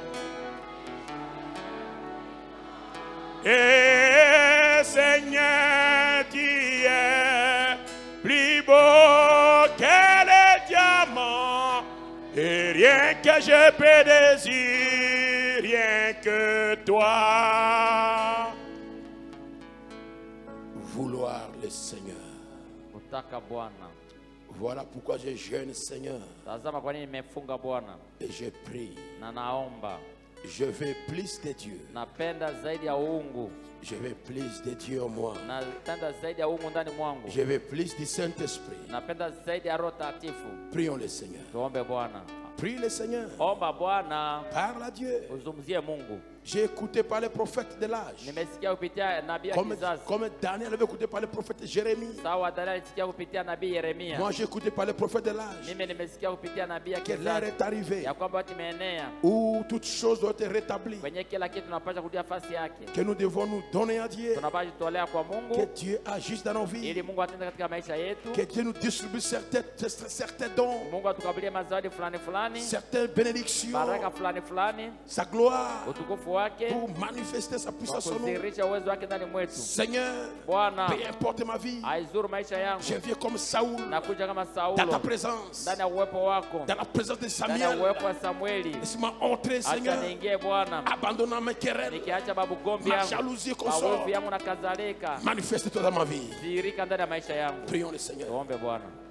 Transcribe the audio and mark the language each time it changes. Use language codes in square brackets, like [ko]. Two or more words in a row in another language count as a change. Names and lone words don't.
[fr] Et Seigneur tu es plus beau que les diamants. Et rien que je peux désirer, rien que toi. Vouloir le Seigneur. [sw] Kutaka Bwana. [fr] Voilà pourquoi je jeûne, Seigneur. [sw] Tazama kwa nini nimefunga Bwana. [fr] Et je prie. [sw] Na naomba. [fr] Je veux plus de Dieu. [sw] Napenda zaidi ya uungu. [fr] Je veux plus de Dieu en moi. [sw] Napenda zaidi ya uungu ndani mwangu. [fr] Je veux plus du Saint-Esprit. [sw] Napenda zaidi ya Roho Takatifu. [fr] Prions le Seigneur. [sw] Tuombe Bwana. [fr] Prie le Seigneur. [sw] Omba Bwana. [fr] Parle à Dieu. [sw] Uzungumzie Mungu. [fr] J'ai écouté par les prophètes de l'âge. [sw] Nimesikia kupitia nabii ya kizazi. [fr] Comme Daniel avait écouté par le prophète Jérémie. [sw] Sawa Daniel alisikia kupitia nabii Yeremia. [fr] Moi j'ai écouté par les prophètes de l'âge. [sw] Mimi nimesikia kupitia nabii ya [fr] Que l'heure [sw] kizazi. [fr] est arrivée [sw] Ya kwamba watu imeenea. [fr] où toutes choses doivent être rétablies. [sw] Kwenye kila kitu tunapaswa kurudia nafasi yake. [fr] Que nous devons nous donner à Dieu. [sw] Tunapaswa kutolea kwa [fr] Que [sw] Mungu [fr] Dieu agisse dans nos vies. [sw] ili Mungu atende katika maisha yetu. [fr] Que Dieu nous distribue certains dons, [sw] Mungu atukabulie mazawadi fulani fulani. [fr] certaines bénédictions, [sw] Baraka fulani fulani. [fr] sa gloire, [sw] Utukufu wake. [fr] pour manifester sa puissance en nous. [sw] Kudhihirisha uwezo wake ndani mwetu. [fr] Seigneur, [sw] Bwana, [fr] peu importe ma vie, [sw] aizuru maisha yangu. [fr] je viens comme Saoul [sw] Nakuja kama [fr] dans ta [sw] Saulo [fr] présence, [sw] ndani ya uwepo wako, [fr] dans la présence de [sw] ndani ya [fr] Samuel. [sw] uwepo wa Samueli. [fr] Laisse-moi entrer, [sw] Acha [fr] Seigneur, [sw] niingie Bwana, [fr] abandonnant mes querelles, [sw] nikiacha babugombi [fr] ma [sw] yangu, [fr] jalousie qu'on [sw] maovu [fr] sort. [sw] yangu na kadhalika. [fr] Manifeste-toi dans ma vie. [sw] Dhihirika ndani ya maisha yangu. [fr] Prions le Seigneur. [sw] Tuombe Bwana.